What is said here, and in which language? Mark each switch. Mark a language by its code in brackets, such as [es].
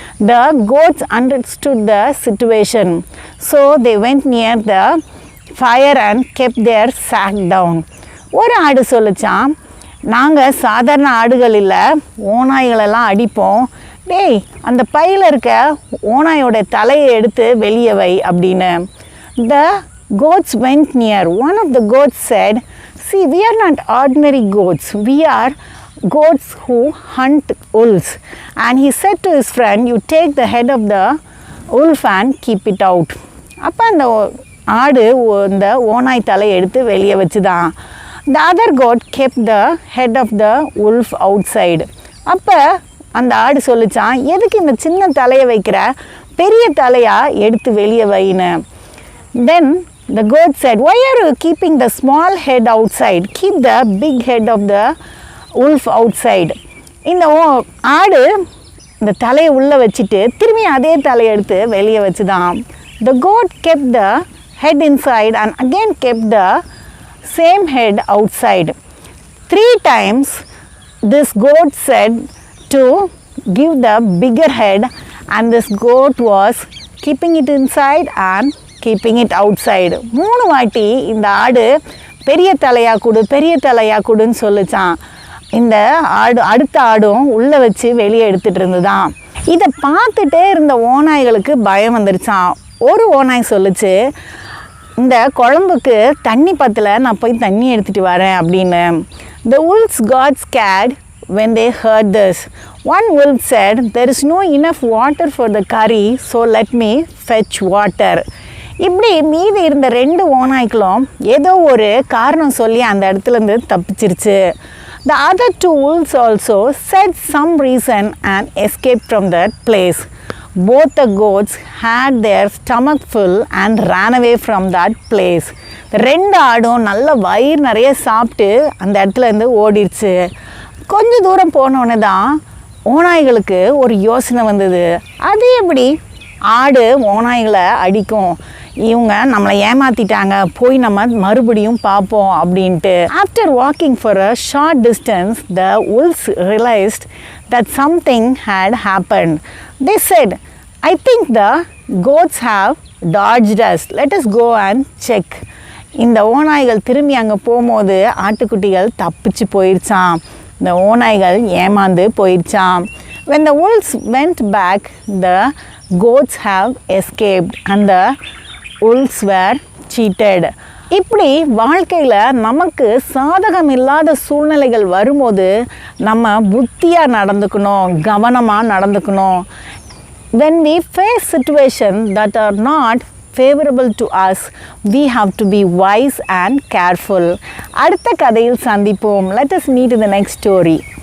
[en] The goats understood the situation, so they went near the fire and kept their sack down. [ta] ஒரு ஆடு சொல்லிச்சான், நாங்கள் சாதாரண ஆடுகள் இல்லை, ஓநாய்களெல்லாம் அடிப்போம். டேய், அந்த பையில் இருக்க ஓநாயோட தலையை எடுத்து வெளியே வை அப்படின்னு. [en] The goats went near. One of the goats said, see, we are not ordinary goats, we are goats who hunt wolves. And he said to his friend, you take the head of the wolf and keep it out. [ta] அப்போ அந்த ஆடு இந்த ஓநாய் தலையை எடுத்து வெளியே வச்சுதான். [en] The other goat kept the head of the wolf outside. [ta] அப்போ அந்த ஆடு சொல்லிச்சான், எதுக்கு இந்த சின்ன தலையை வைக்கிற, பெரிய தலையாக எடுத்து வெளியே வைன்னு. [en] Then The goat said, "Why are you keeping the small head outside? Keep the big head of the wolf outside." [ta] இந்த ஆடு இந்த தலையை உள்ளே வச்சுட்டு திரும்பி அதே தலையை எடுத்து வெளியே வச்சுதான். [en] The goat kept the head inside and again kept the same head outside. 3 times this goat said to give the bigger head, and this goat was keeping it inside and keeping it outside. [ta] 3 வாட்டி இந்த ஆடு பெரிய தலையா கொடுன்னு சொல்லிச்சான். இந்த ஆடு அடுத்த ஆடும் உள்ளே வச்சு வெளியே எடுத்துகிட்டு இருந்துதான். இதை பார்த்துட்டே இருந்த ஓநாய்களுக்கு பயம் வந்துருச்சான். ஒரு ஓநாய் சொல்லிச்சு, இந்த குழம்புக்கு தண்ணி பத்தல, நான் போய் தண்ணி எடுத்துகிட்டு வரேன் அப்படின்னு. [en] The wolves got scared when they heard this. One wolf said, "There is no enough water for the curry, so let me fetch water." [ta] இப்படி மீதி இருந்த 2 ஓநாய்களும் ஏதோ ஒரு காரணம் சொல்லி அந்த இடத்துலேருந்து தப்பிச்சிருச்சு. [en] The other 2 wolves also said some reason and escaped from that place. Both the goats had their stomach full and ran away from that place. [ta] 2 ஆடும் நல்ல வயிறு நிறைய சாப்பிட்டு அந்த இடத்துலேருந்து ஓடிடுச்சு. கொஞ்சம் தூரம் போனோடனே தான் ஓநாய்களுக்கு ஒரு யோசனை வந்தது. அது எப்படி ஆடு ஓநாய்களை அடிக்கும், இவங்க நம்மளை ஏமாற்றிட்டாங்க, போய் நம்ம மறுபடியும் பார்ப்போம் அப்படின்ட்டு. [en] After walking for a short distance, the wolves realized that something had happened. They said, "I think the goats have dodged us. Let us go and check." [ta] இந்த ஓநாய்கள் திரும்பி அங்கே போகும்போது ஆட்டுக்குட்டிகள் தப்பிச்சு போயிடுச்சான். இந்த ஓநாய்கள் ஏமாந்து போயிடுச்சான். [en] When the wolves went back, the goats have escaped and the wolves were cheated. [ta] இப்படி வாழ்க்கையில் நமக்கு சாதகம் இல்லாத சூழ்நிலைகள் வரும்போது நம்ம புத்தியாக நடந்துக்கணும், கவனமாக நடந்துக்கணும். [en] When we face situations that are not favorable to us, we have to be wise and careful. [ta] அடுத்த கதையில் சந்திப்போம். [en] Let us meet in the next story.